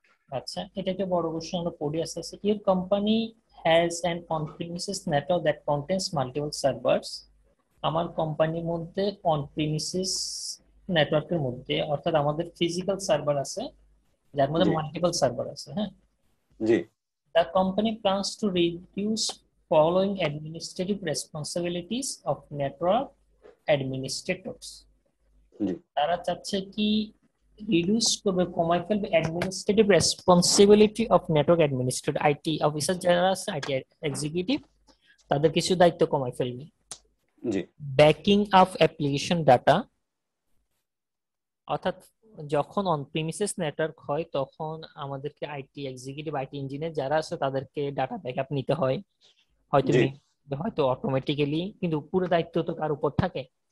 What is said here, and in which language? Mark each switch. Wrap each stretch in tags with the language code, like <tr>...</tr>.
<bn>আচ্ছা, এটা একটা বড় কোশ্চেন, আমরা পড়ি আস্তে আস্তে।</bn> <en>Your company has an on premises network that contains multiple servers.</en> <bn>আমার কোম্পানির মধ্যে অন-প্রিমিসেস নেটওয়ার্কের মধ্যে, অর্থাৎ আমাদের ফিজিক্যাল সার্ভার আছে যার মধ্যে মাল্টিপল সার্ভার আছে। হ্যাঁ, জি।</bn> <en>The company plans to reduce following administrative responsibilities of network administrators.</en> <bn>তারা চাচ্ছে কি রিডিউস করবে, কমাই ফেলবে administrative responsibility of network administrator, IT officer যারা আছে, আইটি এক্সিকিউটিভ, তাদের কিছু দায়িত্ব কমাই ফেলবে। জি। ব্যাকিং আপ অ্যাপ্লিকেশন ডাটা, অর্থাৎ যখন অন প্রিমিসেস নেটওয়ার্ক হয় তখন আমাদেরকে আইটি এক্সিকিউটিভ, আইটি ইঞ্জিনিয়ার যারা আছে তাদেরকে ডাটা ব্যাকআপ নিতে হয়, হয়তো অটোমেটিক্যালি, কিন্তু পুরো দায়িত্ব তো কার উপর থাকে?</bn>